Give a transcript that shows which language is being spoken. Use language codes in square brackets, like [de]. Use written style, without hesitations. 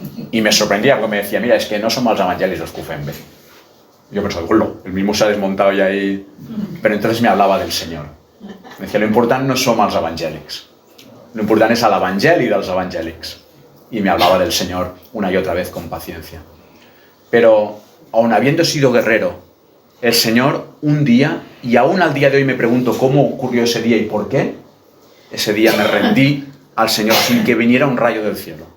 [es] Y me sorprendía porque me decía, mira, es que no somos los evangélicos los que [ca] ho fan bé. [es] Yo pensaba, el mismo se ha desmontado ya ahí. Pero entonces me hablaba del Señor. Me decía, [ca] lo important no som els evangèlics. Lo important és l'evangeli dels evangèlics. [es] Y me hablaba del Señor una y otra vez con paciencia. Pero, aun habiendo sido guerrero, el Señor un día, y aún al día de hoy me pregunto cómo ocurrió ese día y por qué, ese día me rendí al Señor sin que viniera un rayo del cielo.